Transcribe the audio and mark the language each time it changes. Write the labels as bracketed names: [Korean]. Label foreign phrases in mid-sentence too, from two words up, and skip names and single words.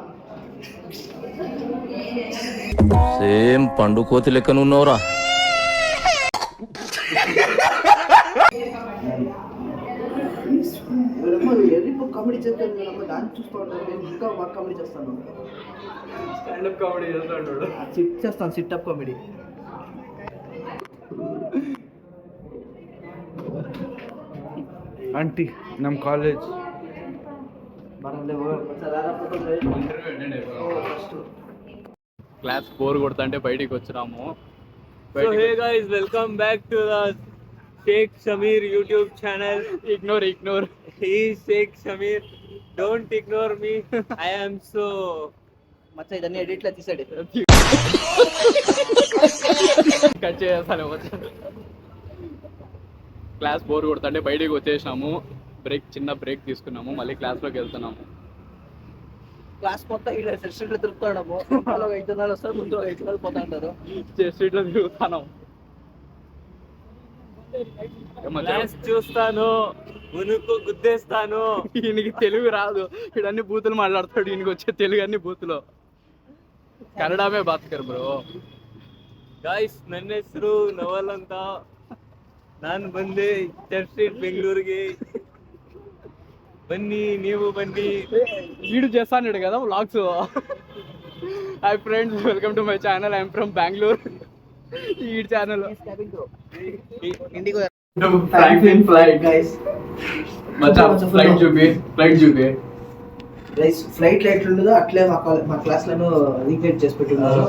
[Telugu] సేమ్ పండు కోతి లెక్కనున్నవరా ఎర్రిపో కామెడీ చేస్తాను మేడమ్మ దాన్ని చూస్తూ ఉంటాను నేను ఇంకా బాగా కామెడీ చేస్తాను [English] stand-up comedy [Telugu] చేస్తాడు సిట్ చేస్తాను [English] sit-up comedy [Kannada] ಆಂಟಿ ನಮ್ಮ ಕಾಲೇಜ್ [Telugu] క్లాస్ 4 కొడతాంటే బయటికి వచ్చినాము [English] So hey guys, welcome back to the Sheikh Shamir YouTube channel. ఇగ్నోర్ He is Sheikh Shamir. Don't ignore me. I am so. [Telugu] మచ్చా ఇదన్నీ ఎడిట్లో తీసాడు కట్ చేస్తాను క్లాస్ 4 కొడతాంటే బయటికి వచ్చేసినాము చిన్న బ్రేక్ తీసుకున్నాము మళ్ళీ క్లాస్లోకి వెళ్తున్నాము క్లాస్ మొత్తం ఇలా స్ట్రీట్లో తిరుగుతాడము. వాళ్ళు 5 జనాలు వస్తారు, ముందు 5 జనాలు పోతా ఉంటారు. స్ట్రీట్లో తిరుగుతాను. క్లాస్ చూస్తాను, ఉనుకు గుద్దేస్తాను. ఈయనకి తెలుగు రాదు, వీడన్ని బూతులు మాట్లాడతాడు. ఈయనకి వచ్చే తెలుగు అన్ని బూతులు. కన్నడమే బాత్కర్ బ్రో. [Kannada] ಗಾಯ್ಸ್, ನನ್ನ ಹೆಸರು ನವಲ್ ಅಂತ. ನಾನು ಬಂದೆ ಚರ್ಚ್ ಸ್ಟ್ರೀಟ್ ಬೆಂಗಳೂರಿಗೆ. ಬನ್ನಿ, ನೀವು ಬನ್ನಿ. [Telugu] వీడు చేస్తాడు కదా వ్లాగ్స్. [English] Hi friends, welcome to my channel. I'm from Bengaluru. [Telugu] ఈ ఛానల్ ఇండిగో ఫ్రాంక్లిన్ ఫ్లైట్ గైస్. ఫ్లైట్ చూపి గైస్, ఫ్లైట్ ఎట్లుండదో అట్లే మా క్లాస్లను రీక్రియేట్ చేసి పెట్టున్నారు.